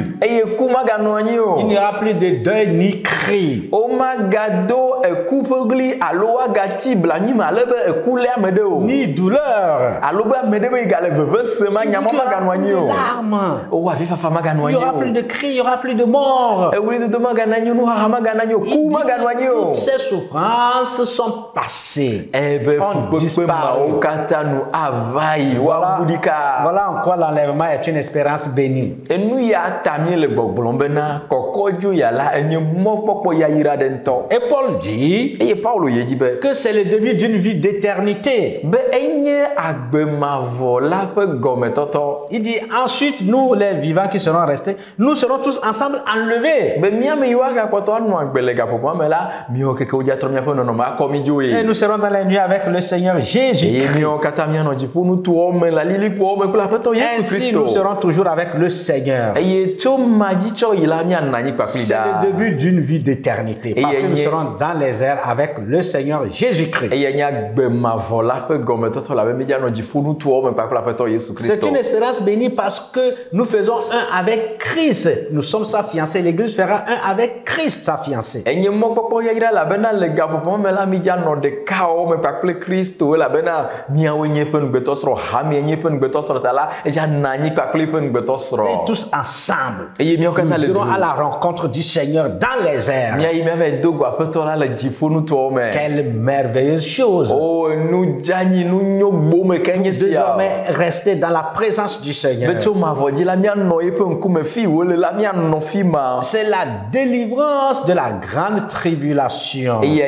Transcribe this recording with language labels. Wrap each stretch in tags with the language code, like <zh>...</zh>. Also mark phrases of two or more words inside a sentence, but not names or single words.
<ee>Eye ku maganɔ anyi o.</ee> <fr>Il n'y aura plus de deuil ni cri.</fr> <ee>Womagado eku ƒe ɣli alo woagati blanyi me ale be eku lé ame ɖe o.</ee> <fr>Ni douleur.</fr> <ee>Alo be ame ɖe be yi gale veve sem anyamɔ maganɔ anyi o.</ee> <fr>Larmes.</fr> <ee>O avifafa maganɔ</ee> <fr>Il n'y</fr> <ee>anyi</ee> <fr>aura plus</fr> <ee>o.</ee> <fr>de cris, il n'y aura plus de mort.</fr> <ee>Ewlidodo maganɔ anyi o, nuhaha maganɔ anyi o, ku maganɔ anyi o.</ee> <fr>Toutes ces souffrances sont passées.</fr> <ee>Ebe</ee> <fr>Ont</fr> <ee>fukpekpe</ee> <fr>disparu.</fr> <ee>mawo katã nu ava yi woawu ɖi ka.</ee> <fr>Voilà en quoi l'enlèvement est une espérance bénie.</fr> <ee>Enu ya ta mi le gbɔgblɔm bena kɔkɔdzo ya la enye mɔkpɔkpɔ yayra ɖe ŋutɔ.</ee> <fr>Et Paul dit</fr> <ee>Eye Paulo ye dzi be</ee> <fr>que c'est le début d'une vie d'éternité.</fr> <ee>be enye agbemavɔ la ƒe gɔmetɔtɔ.</ee> <fr>Il dit ensuite, nous les vivants qui serons restés, nous serons tous ensemble enlevés.</fr> <ee>Be míame yiwo agakpɔtɔ anɔ agbe le gaƒoƒoa me la míawo keke wodzatrɔ míaƒe nɔnɔme akɔ mí dzo</ee> <fr>Et</fr> <ee>ye.</ee> <fr>nous serons dans les nuits avec le Seigneur Jésus.</fr> <ee>Eye míawo katã míanɔ dziƒonutoawo me le alilikpoawo me kple aƒetɔ Yesu</ee> <fr>Ainsi, nous</fr> <ee>Kristo.</ee> <fr>serons toujours avec le Seigneur.</fr> <ee>Eye tso ma dzi tsɔ yi la míanɔ anyi kpakpli</ee> <fr>C'est</fr> <ee>ɖaa.</ee> <fr>le début d'une vie d'éternité. Parce Et que nous y a- serons dans les airs avec le Seigneur Jésus-Christ.</fr> <ee>Eye nye agbemavɔ la ƒe gɔmetɔtɔ la be míanɔ dziƒonutoawo me kpakple aƒetɔ Yesu</ee> <fr>C'est</fr> <ee>Kristo.</ee> <fr>une espérance bénie parce que nous faisons un avec Christ. Nous sommes sa fiancée. L'Église fera un avec Christ, sa fiancée.</fr> <ee>Enye mɔkpɔkpɔ yayra elabena le gaƒoƒo me la míanɔ ɖekawo me kpakple Kristo elabena míawoe nye eƒe ŋugbetɔsrɔ̃ hamie nye eƒe ŋugbetɔsrɔ̃ ta la edza na anyi kpakple eƒe</ee> <fr>Et</fr> <ee>ŋugbetɔsrɔ̃.</ee> <fr>tous ensemble,</fr> <ee>Eye míawo katã</ee> <fr>nous</fr> <ee>le</ee> <fr>irons du. à la rencontre rencontre du Seigneur dans les airs. Quelle merveilleuse chose. Désormais, rester dans la présence du Seigneur. C'est la délivrance de la grande tribulation.</fr>